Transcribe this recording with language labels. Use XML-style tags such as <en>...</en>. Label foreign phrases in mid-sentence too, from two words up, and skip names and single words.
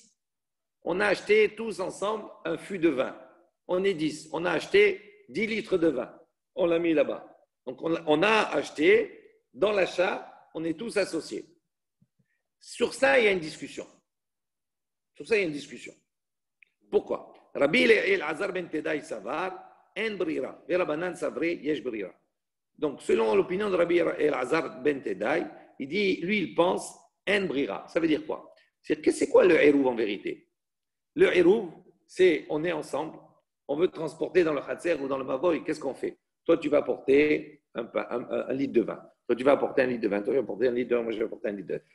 <fr>On a acheté tous ensemble un fût de vin. On est 10. On a acheté 10 litres de vin. On l'a mis là-bas. Donc, on a acheté, dans l'achat, on est tous associés. Sur ça, il y a une discussion. Pourquoi?</fr> <he>רבי אלעזר בן תדאי סבר, אין ברירה. Et רבנן סברי, יש ברירה.</he> <fr>Donc, selon l'opinion de Rabbi Elazar ben Tedai, il dit, lui, il pense,</fr> <he>אין ברירה.</he> <fr>Ça veut dire quoi? C'est quoi le hérouv en vérité? Le hérouv, c'est on est ensemble, on veut transporter dans le khatser ou dans le mavoy, qu'est-ce qu'on fait? Toi, tu vas porter un litre de vin. Toi, tu vas apporter un litre de vin. Toi, tu vas apporter un litre de vin. Moi, je vais apporter un litre de vin.</fr>